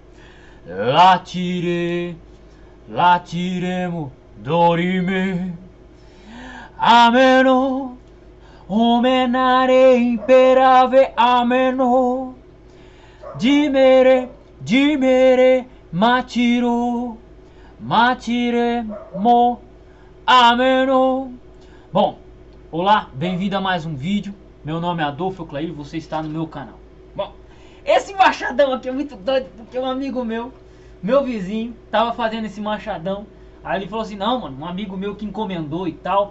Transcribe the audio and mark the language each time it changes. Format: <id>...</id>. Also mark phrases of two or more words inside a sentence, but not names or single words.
<pt>latire, latiremo, dorime, ameno, omenare imperave, ameno, dimere, dimere, matiro, matiremo, ameno. Bom, olá, bem-vindo a mais um vídeo. Meu nome é Adolfo Clair e você está no meu canal. Bom, esse machadão aqui é muito doido porque um amigo meu vizinho, tava fazendo esse machadão. Aí ele falou assim, não mano, um amigo meu que encomendou e tal.</pt>